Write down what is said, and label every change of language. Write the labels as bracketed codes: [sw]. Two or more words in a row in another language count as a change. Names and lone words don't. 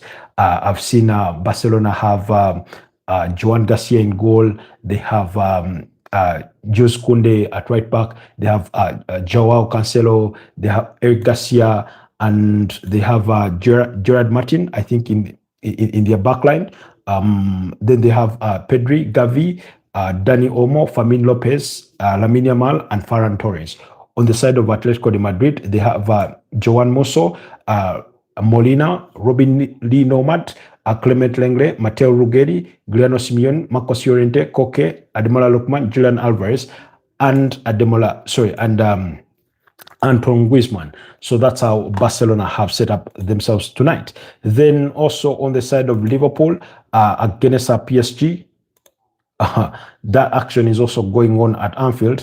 [en] I've seen Barcelona have Joan Garcia in goal. They have Jules Koundé at right back. They have Joao Cancelo. They have Eric Garcia, and they have Gerard Martin, I think, in their backline. Then they have Pedri, Gavi, Dani Olmo, Fermin Lopez, Lamine Yamal, and Ferran Torres. On the side of Atletico de Madrid, they have Joan Mosso, Molina, Robin Lee Nomad, Clement Lenglet, Matteo Ruggeri, Giuliano Simeone, Marcos Llorente, Koke, Ademola Lookman, Julian Alvarez, and Anton Griezmann. So that's how Barcelona have set up themselves tonight. Then also on the side of Liverpool, against PSG, that action is also going on at Anfield.